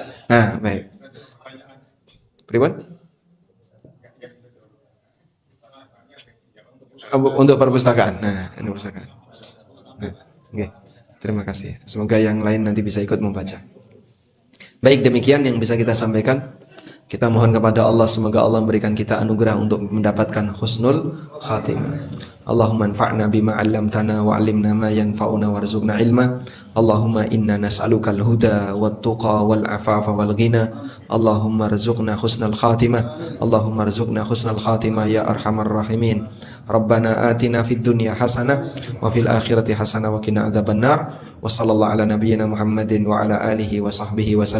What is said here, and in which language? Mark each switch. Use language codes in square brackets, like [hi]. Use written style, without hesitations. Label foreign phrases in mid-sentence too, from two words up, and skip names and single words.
[id] Nah, baik. Pribadi? Untuk perpustakaan. Nah, ini perpustakaan. Nah, oke. Terima kasih. Semoga yang lain nanti bisa ikut membaca. Baik, demikian yang bisa kita sampaikan. Kita mohon kepada Allah semoga Allah memberikan kita anugerah untuk mendapatkan [ar] حسن الخاتمة. اللهم انفعنا بما علمتنا وعلمنا ما ينفعنا وارزقنا علما. اللهم إنا نسألك الهدى والتقى والعفاف والغنى. اللهم ارزقنا حسن الخاتمة اللهم ارزقنا حسن الخاتمة يا أرحم الراحمين. ربنا آتنا في الدنيا حسنة وفي الآخرة حسنة وقنا عذاب النار. وصلى الله على نبينا محمد وعلى آله وصحبه وسلم.